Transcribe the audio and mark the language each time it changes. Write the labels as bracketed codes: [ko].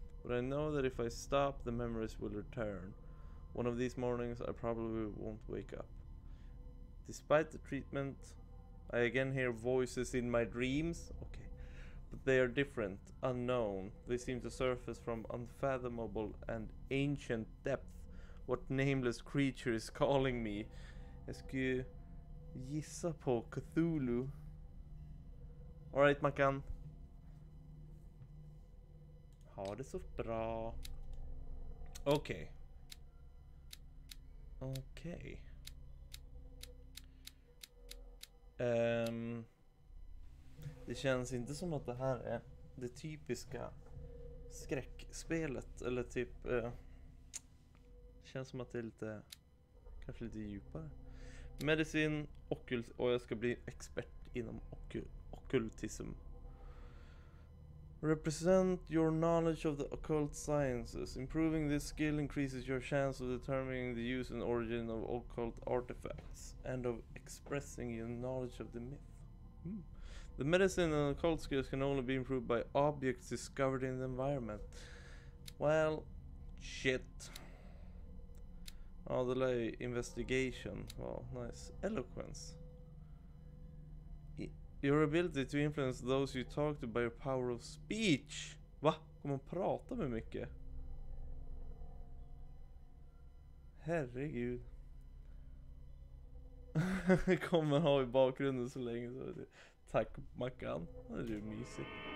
[en] But I know that if I stop, the memories will return. One of these mornings I probably won't wake up. Despite the treatment, I again hear voices in my dreams. Okay. But they are different, unknown. They seem to surface from unfathomable and ancient depth. What nameless creature is calling me? [sv] Jag skulle gissa på Cthulhu. Alright, Mackan. Ha det så bra. Okej. Okej. Det känns inte som att det här är det typiska skräckspelet. Eller typ... känns som att det är lite... Kanske lite djupare. Medicin, ockult... Och jag ska bli expert inom ockultism. [en] Represent your knowledge of the occult sciences. Improving this skill increases your chance of determining the use and origin of occult artifacts and of expressing your knowledge of the myth. The medicine and occult skills can only be improved by objects discovered in the environment. Well, shit. [sv] Ja, det lär ju investigation. [en] Wow, nice. Eloquence. Your ability to influence those you talk to by your power of speech. [sv] Va? Kommer man prata med mycket? Herregud. Kommer man ha i bakgrunden så länge så är det. Tack Mackan. Det är ju mysigt.